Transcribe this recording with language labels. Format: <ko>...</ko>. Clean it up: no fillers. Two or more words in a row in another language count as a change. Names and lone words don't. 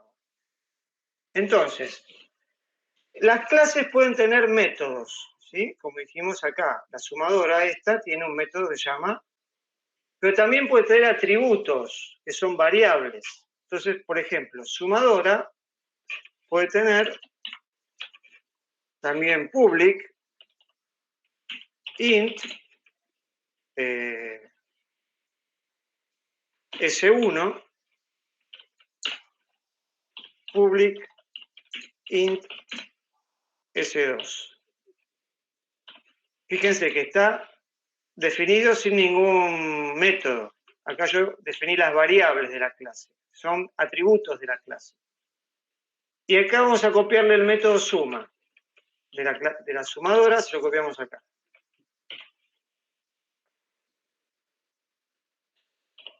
<es>Entonces, las clases pueden tener métodos, ¿sí? Como dijimos acá, la sumadora esta tiene un método que se llama, pero también puede tener atributos, que son variables. Entonces, por ejemplo, sumadora puede tener también</es> <en>public, int,</en> <es>S1,</es> <en>public, int,</en> <es>S2. Fíjense que está definido sin ningún método. Acá yo definí las variables de la clase. Son atributos de la clase. Y acá vamos a copiarle el método suma. De la sumadora se lo copiamos acá.</es>